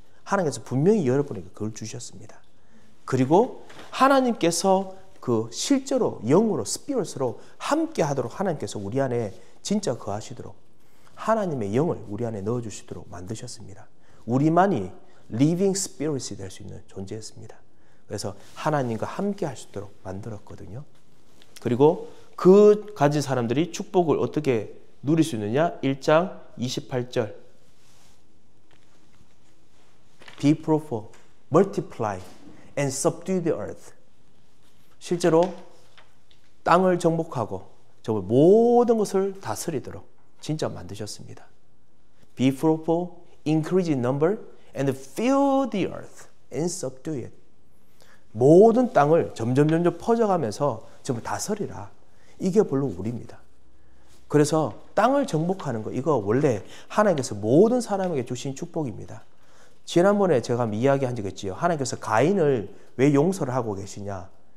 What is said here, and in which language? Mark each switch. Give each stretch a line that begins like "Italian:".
Korean: 하나님께서 분명히 여러분에게 그걸 주셨습니다. 그리고 하나님께서 그 실제로 영으로, 스피릿으로 함께 하도록 하나님께서 우리 안에 진짜 거하시도록 하나님의 영을 우리 안에 넣어주시도록 만드셨습니다. 우리만이 리빙 스피릿이 될 수 있는 존재였습니다. 그래서 하나님과 함께 할 수 있도록 만들었거든요. 그리고 그 가진 사람들이 축복을 어떻게 누릴 수 있느냐? 1장 28절.
English: Be fruitful, multiply, and subdue the earth.
Korean: 실제로 땅을 정복하고 정말 모든 것을 다스리도록 진짜 만드셨습니다.
English: Be fruitful, increase in number, and fill the earth, and subdue it.
Korean: 모든 땅을 점점 퍼져가면서 정말 다스리라. 이게 별로 우리입니다. 그래서 땅을 정복하는 거, 이거 원래 하나님께서 모든 사람에게 주신 축복입니다. 지난번에 제가 이야기한 적이 있지요. 하나님께서 가인을 왜 용서를 하고 계시냐?